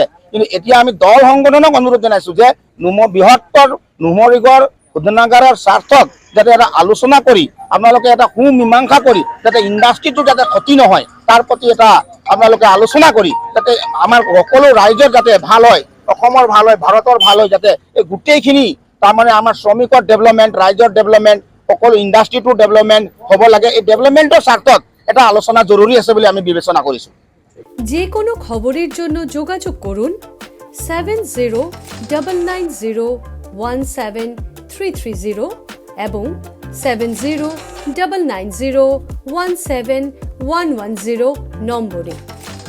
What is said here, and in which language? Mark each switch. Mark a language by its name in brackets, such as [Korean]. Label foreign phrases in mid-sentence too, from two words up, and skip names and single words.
[Assamese] কিন্তু এতিয়া আমি দল সংগঠনক অনুৰোধ জনাইছোঁ যে বৃহত্তৰ নুমলীগড় শোধনাগাৰৰ স্বাৰ্থত যাতে এটা আলোচনা কৰি আপোনালোকে এটা সুমীমাংসা কৰি যাতে ইণ্ডাষ্ট্ৰিটো যাতে ক্ষতি নহয় তাৰ প্ৰতি এটা আপোনালোকে আলোচনা কৰি যাতে আমাৰ সকলো ৰাইজৰ যাতে ভাল হয়, অসমৰ ভাল হয়, ভাৰতৰ ভাল হয়, যাতে এই গোটেইখিনি তাৰমানে আমাৰ শ্ৰমিকৰ ডেভেলপমেণ্ট, ৰাইজৰ ডেভেলপমেণ্ট, সকলো ইণ্ডাষ্ট্ৰিটোৰ ডেভেলপমেণ্ট হ'ব লাগে। এই ডেভেলপমেণ্টৰ স্বাৰ্থত এটা আলোচনা জৰুৰী আছে বুলি আমি বিবেচনা কৰিছোঁ। [Bangla] যে কোনো খবরের জন্য যোগাযোগ করুন 7099017330 এবং 7099017110 নম্বরে।